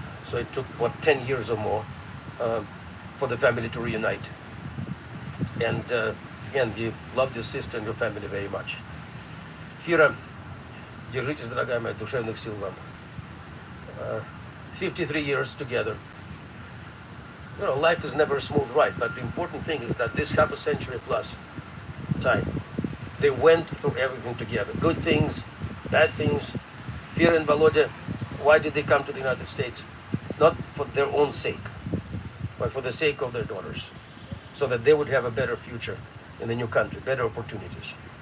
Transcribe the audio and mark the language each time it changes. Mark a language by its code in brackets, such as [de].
[en] So it took, 10 years or more for the family to reunite. And again, he loved his sister and her family very much. [ru] Фира, держитесь, дорогая моя, душевных сил вам. [en] 53 years together. Life is never a smooth ride, but the important thing is that this half a century plus time, they went through everything together. Good things, bad things. Vera and Volodya, why did they come to the United States? Not for their own sake, but for the sake of their daughters, so that they would have a better future in the new country, better opportunities.